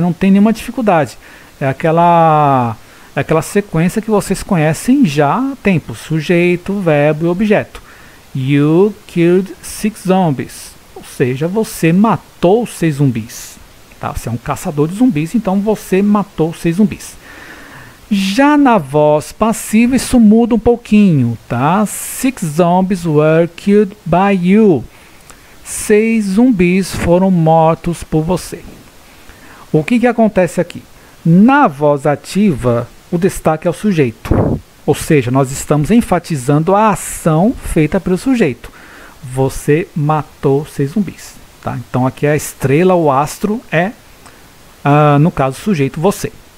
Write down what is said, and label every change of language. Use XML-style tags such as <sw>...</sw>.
<pt>Não tem nenhuma dificuldade. É aquela sequência que vocês conhecem já há tempo: sujeito, verbo e objeto.</pt> <en>You killed 6 zombies.</en> <pt>Ou seja, você matou 6 zumbis. Tá? Você é um caçador de zumbis, então você matou 6 zumbis. Já na voz passiva isso muda um pouquinho, tá?</pt> <en>6 zombies were killed by you.</en> <pt>6 zumbis foram mortos por você. O que acontece aqui? Na voz ativa, o destaque é o sujeito, ou seja, nós estamos enfatizando a ação feita pelo sujeito. Você matou 6 zumbis. Tá? Então aqui a estrela, o astro é, no caso, o sujeito, você.</pt>